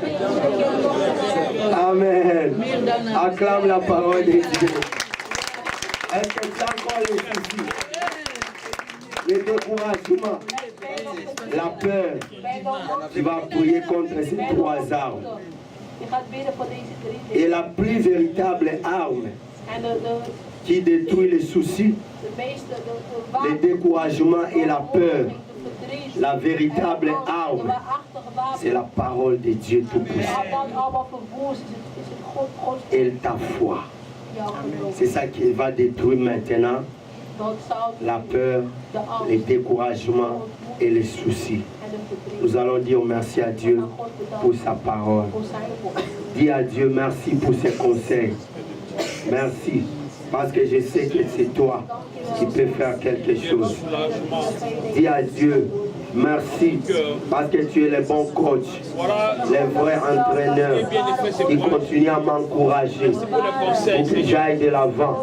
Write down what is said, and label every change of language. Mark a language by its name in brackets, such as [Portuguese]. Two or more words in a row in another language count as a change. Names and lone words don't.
[French] Amen. Acclame la parole de Dieu. Est-ce que tu as encore les soucis? Le découragement, la peur. Tu vas prier contre ces 3 armes. [Dutch] Je gaat bidden voor deze 3 dingen. [French] Et la plus véritable arme [Dutch] En [French] qui détruit les soucis, [Dutch] de meeste, de [French] le [Dutch] wapen, [French] découragement et la peur, [Dutch] de verdriet, [French] la véritable [Dutch] de [French] arme, [Dutch] waarachtige wapen. [French] c'est la parole de Dieu [Dutch] Als [French] Tout-Puissant. [Dutch] dat allemaal verwoest is het God, God [French] Et ta foi. [Dutch] jouw geloof. [French] C'est ça qui va détruire maintenant [Dutch] Dat zal [French] la peur, [Dutch] de angst [French] le découragement et les soucis. [Dutch] en de verdriet. [French] Nous allons dire merci à Dieu [Dutch] Aan God [French] pour [Dutch] bedankt [French] sa parole. [Dutch] voor zijn woord. [French] Dis à Dieu merci pour ses conseils. Merci. Parce que je sais que c'est toi qui peux faire quelque chose. Dis à Dieu merci. Parce que tu es le bon coach, le vrai entraîneur. Il continue à m'encourager pour que j'aille de l'avant.